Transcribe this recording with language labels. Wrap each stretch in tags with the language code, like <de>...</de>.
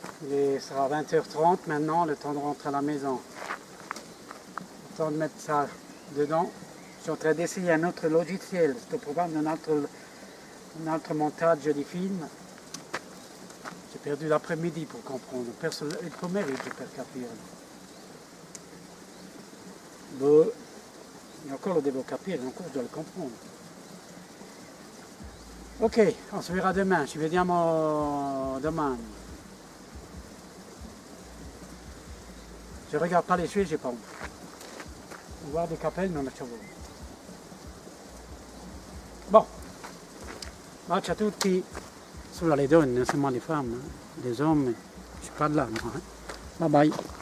<fr>Il sera 20h30 maintenant, le temps de rentrer à la maison. Le temps de mettre ça dedans. Je suis en train d'essayer un autre logiciel, c'est au programme d'un autre montage de film. J'ai perdu l'après-midi pour comprendre.</fr> <it>Il pomeriggio per capire. Boh, io ancora lo devo capire, non ancora devo comprendere.</it> <fr>Ok, on se verra demain,</fr> <it>ci vediamo domani.</it> <fr>Je regarde pas les cheveux, j'ai pas honte. Voir des capelles, non la cheveux.</fr> <it>Bon, bacio a tutti. Solo le donne,</it> <fr>non seulement les femmes, hein. Les hommes, je suis pas de là, moi. Hein. Bye bye.</fr>